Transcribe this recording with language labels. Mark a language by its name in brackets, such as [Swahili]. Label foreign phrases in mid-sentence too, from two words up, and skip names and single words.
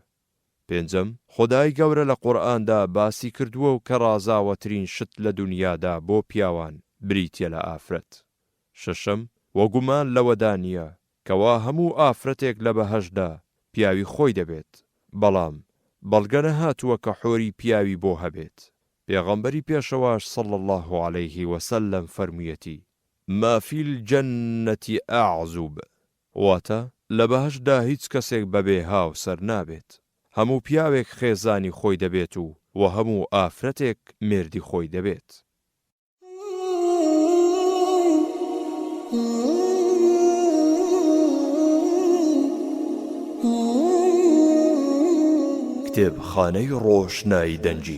[Central Kurdish] پێنجەم، خودای گەورە لە قورئاندا باسی کردووە و کە ڕازاوەترین شت لە دنیادا بۆ پیاوان بریتیە لە ئافرەت. شەشەم، وەگومان لەوەدا نییە کەوا هەموو ئافرەتێک لە بەهەشدا پیاوی خۆی دەبێت، بەڵام بەڵگە نەهاتووە کە حۆری پیاوی بۆ هەبێت. پێغەمبەری پێشەواش [Arabic] صلی الله عليه وسلم [Central Kurdish] فەرموویەتی [Arabic] ما فی الجەنەة ئەعزوب. [Central Kurdish] واتە لە بەهەشدا هیچ کەسێک بەبێ هاوسەر نابێت، هەموو پیاوێک خێزانی خۆی دەبێت و هەموو ئافرەتێک مێردی خۆی دەبێت. کتێبخانەی ڕۆشنایی دەنجی.